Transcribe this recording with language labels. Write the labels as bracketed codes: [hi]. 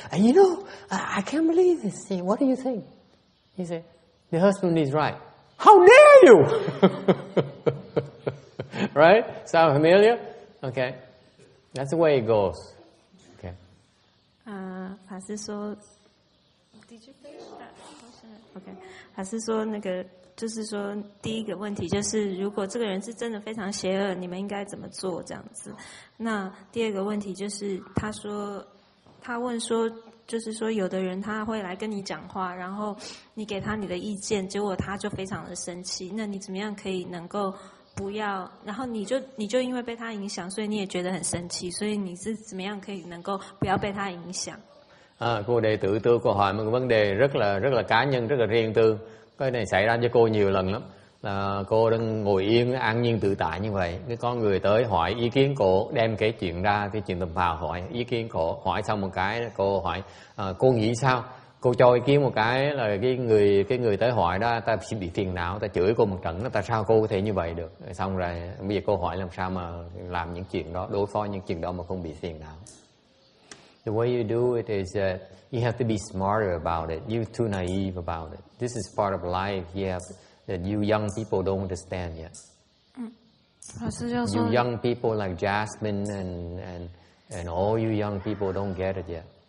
[en] And you know, I can't believe this. What do you think? He said, the husband is right. How dare you? Right? Sound familiar? Okay. That's the way it goes. Okay. [zh] 法师说 [en] ，Did you finish that question? [zh] OK， 法师说那个就是说，第一个问题就是，如果这个人是真的非常邪恶，你们应该怎么做这样子？那第二个问题就是，他问说，就是说，有的人他会来跟你讲话，然后你给他你的意见，结果他就非常的生气，那你怎么样可以能够不要？然后你就因为被他影响，所以你也觉得很生气，所以你是怎么样可以能够不要被他影响？ [vi] Cô đệ tử cô hỏi một vấn đề rất là cá nhân, rất là riêng tư. Cái này xảy ra cho cô nhiều lần lắm. Là cô đang ngồi yên, an nhiên tự tại như vậy. Cái có người tới hỏi ý kiến cô, đem kể chuyện ra, cái chuyện tầm phào hỏi ý kiến cô. Hỏi xong một cái, cô hỏi cô nghĩ sao? Cô cho ý kiến một cái là cái người tới hỏi đó, ta sẽ bị phiền não, ta chửi cô một trận, tại sao cô có thể như vậy được? Xong rồi bây giờ cô hỏi làm sao mà làm những chuyện đó, đối phó những chuyện đó mà không bị phiền não. [en] The way you do it is that you have to be smarter about it. You're too naive about it. This is part of life. That you young people don't understand yet. You young people like Jasmine and all you young people don't get it yet.